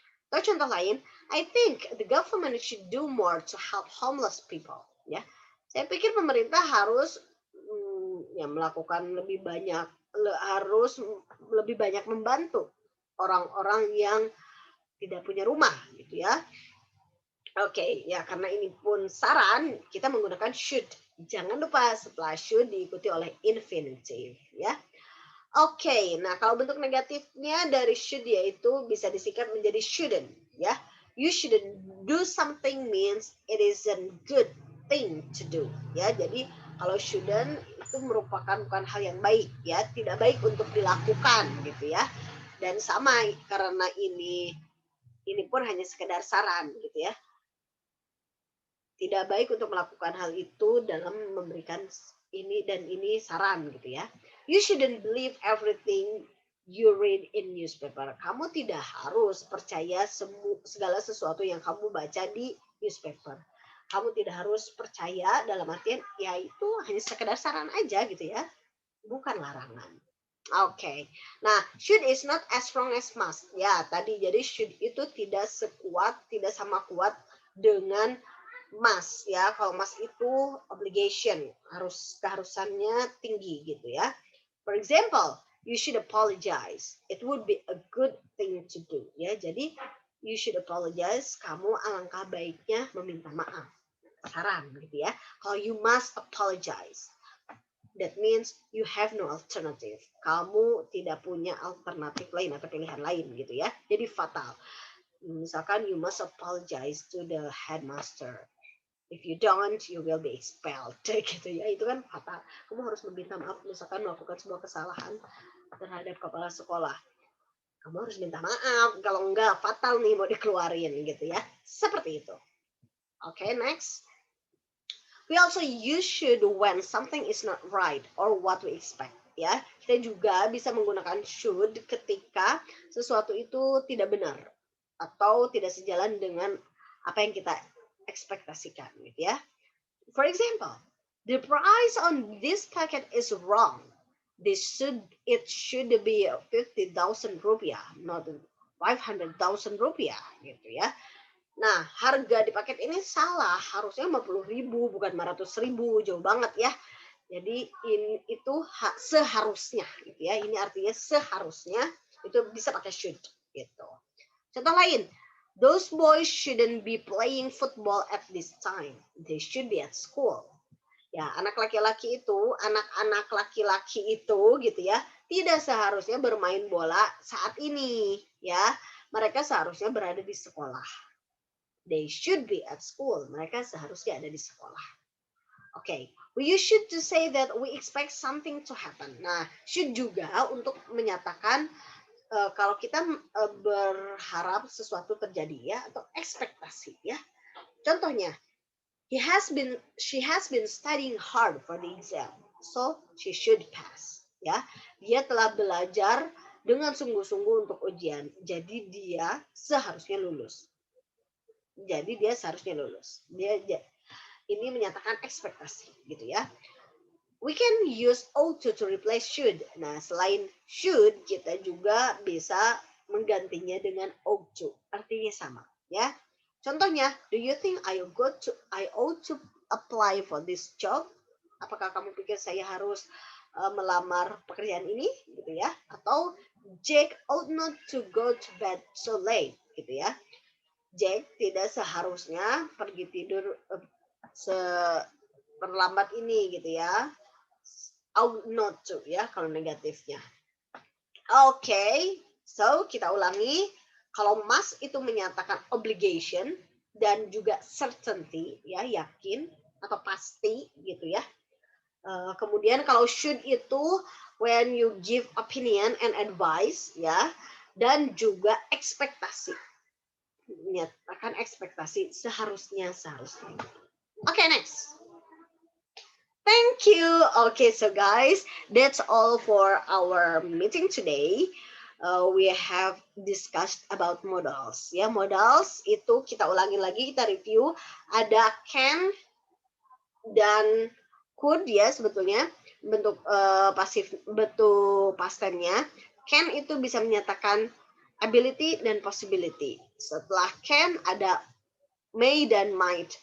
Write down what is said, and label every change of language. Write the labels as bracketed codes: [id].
[id] Atau contoh lain, [en] I think the government should do more to help homeless people. [id] Ya, saya pikir pemerintah harus ya melakukan lebih banyak, harus lebih banyak membantu orang-orang yang tidak punya rumah, gitu ya. Oke, ya karena ini pun saran, kita menggunakan should. Jangan lupa setelah should diikuti oleh infinitive, ya. Oke, nah kalau bentuk negatifnya dari should yaitu bisa disingkat menjadi shouldn't, ya. [en] You shouldn't do something means it isn't good thing to do, ya. [id] Jadi kalau shouldn't itu merupakan bukan hal yang baik, ya, tidak baik untuk dilakukan, gitu ya. Dan sama karena ini pun hanya sekedar saran, gitu ya. Tidak baik untuk melakukan hal itu dalam memberikan ini dan ini saran gitu ya. [en] You shouldn't believe everything you read in newspaper. [id] Kamu tidak harus percaya segala sesuatu yang kamu baca di newspaper. Kamu tidak harus percaya dalam artian ya itu hanya sekedar saran aja gitu ya. Bukan larangan. Oke. Nah, should is not as strong as must. Ya, tadi jadi should itu tidak sama kuat dengan must ya. Kalau must itu obligation, keharusannya tinggi gitu ya. [en] For example, you should apologize. It would be a good thing to do ya. [id] Jadi [en] you should apologize, [id] kamu alangkah baiknya meminta maaf. Saran gitu ya. Kalau [en] you must apologize, that means you have no alternative. [id] Kamu tidak punya alternatif lain atau pilihan lain gitu ya. Jadi fatal. Misalkan [en] you must apologize to the headmaster. If you don't, you will be expelled. [id] Gitu ya, itu kan fatal. Kamu harus meminta maaf misalkan melakukan sebuah kesalahan terhadap kepala sekolah. Kamu harus minta maaf, kalau enggak fatal nih mau dikeluarin gitu ya. Seperti itu. Oke, next. [en] We also use should when something is not right or what we expect. [id] ya. Kita juga bisa menggunakan should ketika sesuatu itu tidak benar atau tidak sejalan dengan apa yang kita ekspektasikan gitu ya. [en] For example, the price on this packet is wrong. It should be 50,000 rupiah, not 500,000 rupiah [id] gitu ya. Nah, harga di paket ini salah, harusnya 50.000 bukan 500.000, jauh banget ya. Jadi itu seharusnya gitu ya. Ini artinya seharusnya itu bisa pakai should gitu. Contoh lain, [en] those boys shouldn't be playing football at this time. They should be at school. [id] Ya, anak laki-laki itu, anak-anak laki-laki itu gitu ya, tidak seharusnya bermain bola saat ini ya. Mereka seharusnya berada di sekolah. [en] They should be at school. [id] Mereka seharusnya ada di sekolah. Oke, okay. [en] We use should to say that we expect something to happen. [id] Nah, should juga untuk menyatakan kalau kita berharap sesuatu terjadi ya, atau ekspektasi ya. Contohnya, [en] she has been studying hard for the exam, so she should pass. [id] Ya, dia telah belajar dengan sungguh-sungguh untuk ujian, jadi dia seharusnya lulus. Jadi dia seharusnya lulus. Ini menyatakan ekspektasi gitu ya. We can use ought to replace should. Nah, selain should, kita juga bisa menggantinya dengan ought to. Artinya sama, ya. Contohnya, [en] do you think I ought to apply for this job? [id] Apakah kamu pikir saya harus melamar pekerjaan ini, gitu ya? Atau [en] Jack ought not to go to bed so late, [id] gitu ya. Jack tidak seharusnya pergi tidur seperlambat ini gitu ya. [en] Ought not to [id] ya kalau negatifnya. Oke, so kita ulangi. Kalau must itu menyatakan obligation dan juga certainty ya, yakin atau pasti gitu ya. Kemudian kalau should itu [en] when you give opinion and advice [id] ya, dan juga ekspektasi. Menyatakan ekspektasi seharusnya. [en] Okay, next. Thank you. Okay, so guys, that's all for our meeting today. We have discussed about modals. [id] Ya, modals itu kita ulangi lagi, kita review. Ada can dan could ya sebetulnya bentuk pasif, bentuk past tense-nya. Can itu bisa menyatakan ability dan possibility. Setelah can ada may dan might.